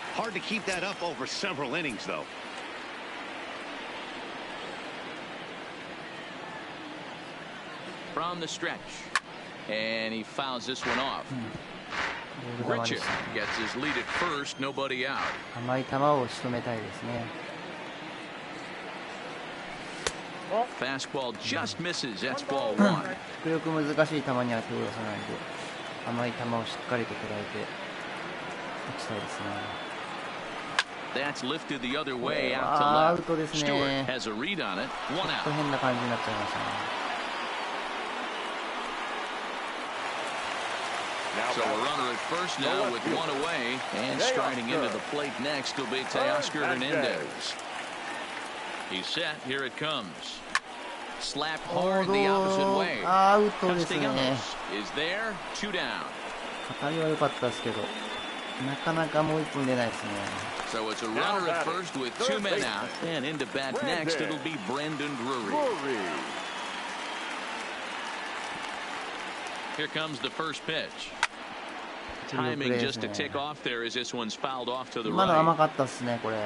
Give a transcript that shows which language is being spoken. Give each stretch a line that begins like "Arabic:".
English: Hard to keep that up over several innings, though. From the stretch, and he fouls this one off. Gritchick gets his lead at first, nobody out.
Japanese: 甘い球を仕留めたいですね。
English: Fastball just misses. That's ball 1.
Japanese: 極力難しい球には手を出さないで、甘い球をしっかりと捉えて打ちたいですね。
English: That's lifted the other way out to left.
Japanese: アウトですね。
English: Stewart has a read on it. 1 out.
Japanese: ちょっと変な感じになっちゃいましたね。
English: So a runner at first now with 1 away, and striding into the plate next will be Teoscar Hernandez. He's set. Here it comes. Slapped hard the opposite way. Castellanos is there. 2 down.
Japanese: 当たりは良かったですけど、なかなかもう1本出ないですね。
English: So it's a runner at first with 2 men out, and into bat next it'll be Brandon Drury. Here comes the first pitch. Timing just to tick off there as this one's fouled off to the right.
Japanese: 甘かったですね、これ。